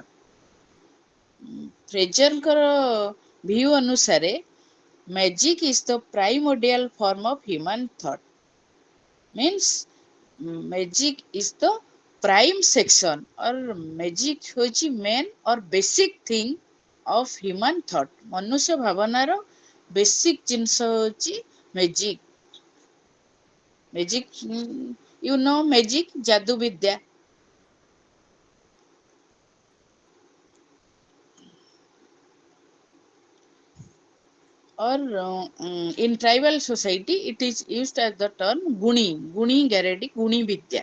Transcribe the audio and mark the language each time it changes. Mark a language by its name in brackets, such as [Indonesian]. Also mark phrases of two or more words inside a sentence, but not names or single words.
[English] Fraserଙ୍କର view ଅନୁସାରେ magic is the primordial form of human thought. Means magic is the prime section or magic ହେଉଛି main or basic thing of human thought. [Odia] ମନୁଷ୍ୟ ଭାବନାର basic ଜିନିଷ ହେଉଛି magic. [English] Magic, you know magic, [Hindi] जादू विद्या. [English] Or in tribal society, it is used as the term [Odia] ଗୁଣି ଗାରେଡ଼ି, ଗୁଣି ବିଦ୍ୟା.